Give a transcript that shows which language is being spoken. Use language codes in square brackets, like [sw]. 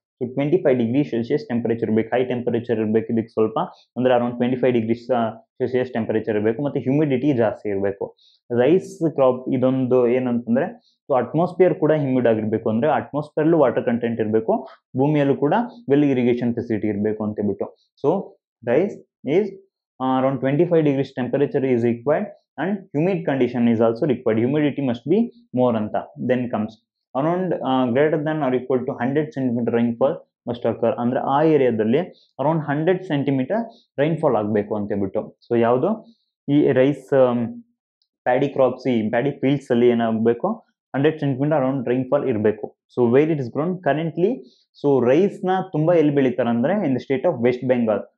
[kn] 25 degree Celsius temperature ಇರಬೇಕು, high temperature ಇರಬೇಕು ಇದಕ್ಕೆ ಸ್ವಲ್ಪ, ಅಂದ್ರೆ ಅರೌಂಡ್ 25 ಡಿಗ್ರಿ ಸೆಲ್ಸಿಯಸ್ ಟೆಂಪರೇಚರ್ ಇರಬೇಕು, ಮತ್ತೆ ಹ್ಯೂಮಿಡಿಟಿ ಜಾಸ್ತಿ ಇರಬೇಕು. ರೈಸ್ ಕ್ರಾಪ್ ಇದೊಂದು ಏನಂತಂದ್ರೆ, ಸೊ ಅಟ್ಮಾಸ್ಫಿಯರ್ ಕೂಡ ಹ್ಯೂಮಿಡ್ ಆಗಿರ್ಬೇಕು, ಅಂದ್ರೆ ಅಟ್ಮಾಸ್ಫಿಯರ್ ವಾಟರ್ ಕಂಟೆಂಟ್ ಇರಬೇಕು, ಭೂಮಿಯಲ್ಲೂ ಕೂಡ ವೆಲ್ ಇರಿಗೇಷನ್ ಫೆಸಿಲಿಟಿ ಇರಬೇಕು ಅಂತ ಹೇಳ್ಬಿಟ್ಟು. [en] So rice is around 25 degrees temperature is required and humid condition is also required. Humidity must be more anta. Then comes around greater than or equal to 100 centimeter rainfall must occur. [kn] ಅಂದ್ರೆ ಆ ಏರಿಯಾದಲ್ಲಿ around 100 centimetre rainfall ಆಗಬೇಕು ಅಂತ ಹೇಳ್ಬಿಟ್ಟು. So ಯಾವುದು ಈ rice paddy crops, ಈ paddy fields ಅಲ್ಲಿ ಏನಾಗಬೇಕು? 100 ಸೆಂಟಿಮೀಟರ್ ಅರೌಂಡ್ ರೈನ್ಫಾಲ್ ಇರಬೇಕು. [en] so where it is grown currently, [kn] so rice ನ ತುಂಬಾ ಎಲ್ಲಿ ಬೆಳೀತಾರೆ ಅಂದ್ರೆ [en] In the state of West Bengal.